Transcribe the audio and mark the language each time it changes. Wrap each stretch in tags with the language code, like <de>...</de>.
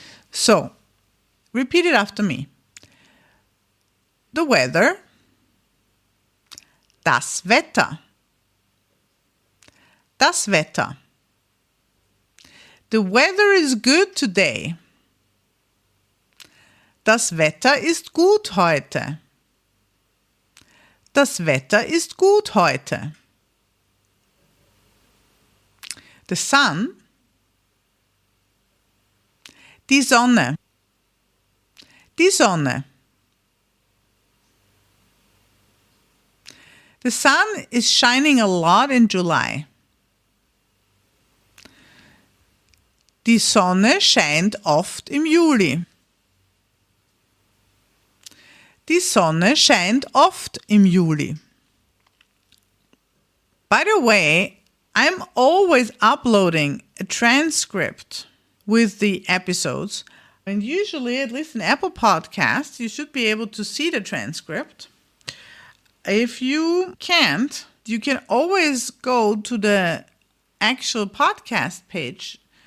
<en>So, repeat it after me. The weather.</en> <de>Das Wetter. Das Wetter.</de> <en>The weather is good today.</en> <de>Das Wetter ist gut heute. Das Wetter ist gut heute.</de> <en>The sun.</en> <de>Die Sonne. Die Sonne.</de> <en>The sun is shining a lot in July.</en> <de>Die Sonne scheint oft im Juli. Die Sonne scheint oft im Juli.</de> <en>By the way, I'm always uploading a transcript with the episodes. And usually, at least in Apple Podcasts, you should be able to see the transcript. If you can't, you can always go to the actual podcast page.</en>